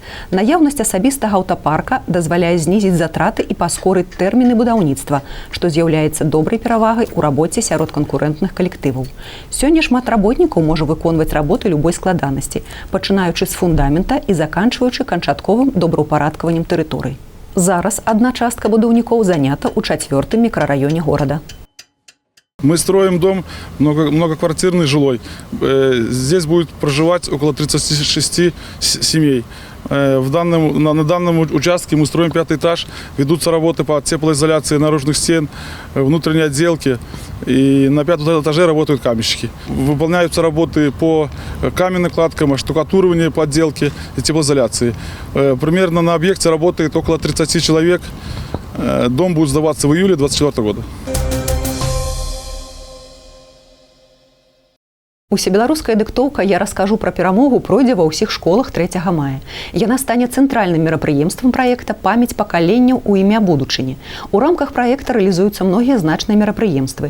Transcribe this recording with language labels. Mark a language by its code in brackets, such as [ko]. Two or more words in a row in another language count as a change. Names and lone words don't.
[be] Наяўнасць асабістага аўтапарка дазваляе знізіць затраты і паскорыць тэрміны будаўніцтва, што з'яўляецца добрай перавагай у рабоце сярод канкурэнтных калектываў. Сёння шмат работнікаў можа выконваць работы любой складанасці, пачынаючы з фундамента і заканчваючы канчатковым добраўпарадкаваннем тэрыторый. Зараз адна частка будаўнікоў занята ў 4-м мікрараёне горада. [ru] Мы строим дом многоквартирный, жилой. Здесь будет проживать около 36 семей. На данном участке мы строим 5-й этаж. Ведутся работы по теплоизоляции наружных стен, внутренней отделки. И на 5-м этаже работают каменщики. Выполняются работы по каменным кладкам, оштукатуриванию, подделке и теплоизоляции. Примерно на объекте работает около 30 человек. Дом будет сдаваться в июле 2024 года. [be] Усебеларуская дыктоўка «Я раскажу про перамогу» пройдзе ва ўсіх школах 3 мая. Яна стане цэнтральным мерапрыемствам праекта «Памяць пакаленняў у імя будучыні». У рамках праекта рэалізуюцца многія значныя мерапрыемствы.